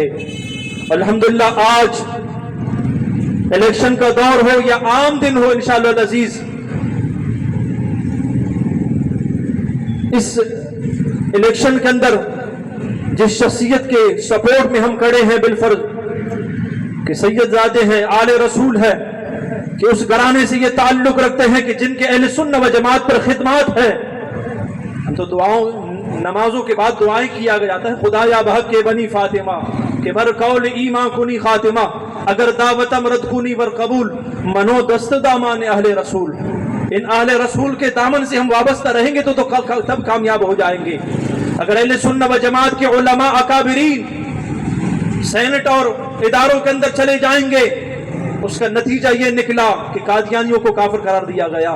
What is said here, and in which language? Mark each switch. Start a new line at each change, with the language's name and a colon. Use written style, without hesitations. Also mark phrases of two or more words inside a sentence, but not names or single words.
Urdu: الحمدللہ آج الیکشن کا دور ہو یا عام دن ہو،
Arabic: انشاءاللہ العزیز
Urdu: اس الیکشن کے اندر جس شخصیت کے سپورٹ میں ہم کھڑے ہیں بالفرض کہ سید زادے ہیں، آل رسول ہے، کہ اس گھرانے سے یہ تعلق رکھتے ہیں کہ جن کے اہل سنت و جماعت پر خدمات ہیں. ہم تو نمازوں کے بعد دعائیں کیا جاتا ہے,
Persian: خدایا بحق کے بنی فاطمہ کہ بر قول ایمان کنی خاتمہ, اگر دعوتم رد کنی ور قبول, منو دست دامان اہل رسول.
Urdu: ان اہل رسول کے دامن سے ہم وابستہ رہیں گے تو تب کامیاب ہو جائیں گے. اگر اہل سنت و جماعت کے علماء اکابرین سینٹ اور اداروں کے اندر چلے جائیں گے, اس کا نتیجہ یہ نکلا کہ قادیانیوں کو کافر قرار دیا گیا.